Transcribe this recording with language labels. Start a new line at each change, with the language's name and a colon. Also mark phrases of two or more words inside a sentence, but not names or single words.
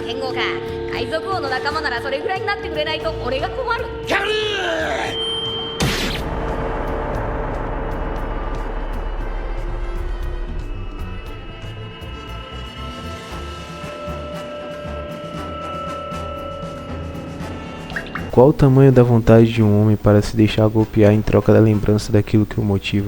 Japanese: そうか。海賊王の仲間ならそれぐらいになってくれないと俺が困る。キャルー。
Portuguese: Qual o tamanho da vontade de um homem para se deixar golpear em troca da lembrança daquilo que o motiva?